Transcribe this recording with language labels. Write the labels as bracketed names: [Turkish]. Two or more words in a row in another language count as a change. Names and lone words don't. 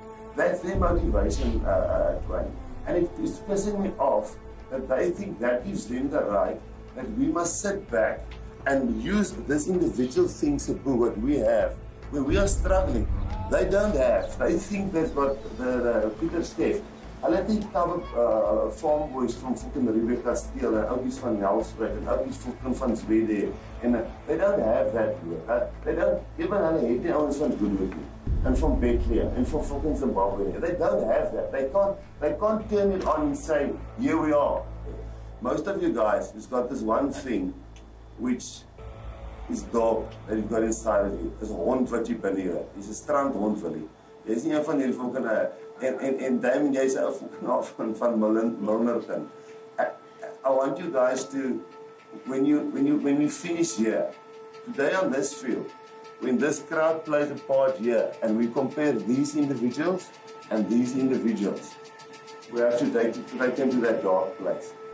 [English] That's their motivation, Dwayne. And it is pissing me off that they think that gives them the right that we must sit back and use this individual things of what we have when we are struggling. They don't have. They think they've got the Peter Steff. [Afrikaans] Hulle het nie [English] farm boys [Afrikaans] van fucking Rebecca Steele en oudies van Nelspruit en oudies van Zwede. [English] And they don't have that here. They don't, even [Afrikaans] hulle het nie ouens van [English] Goodwood and from Bethlehem and from fucking Zimbabwe. They don't have that. They can't turn it on and say, here we are. Most of you guys has got this one thing which is dog that you've got inside of you. It's a [Afrikaans] hond wat jy binne jou het. Dis 'n strandhond wil jy. Jy's nie een van hierdie fucking en Damien, jy's 'n fucking van Milnerton. [English] I want you guys to, when we finish here, today on this field, when this crowd plays a part here, and we compare these individuals and these individuals, we have to take them to that dark place.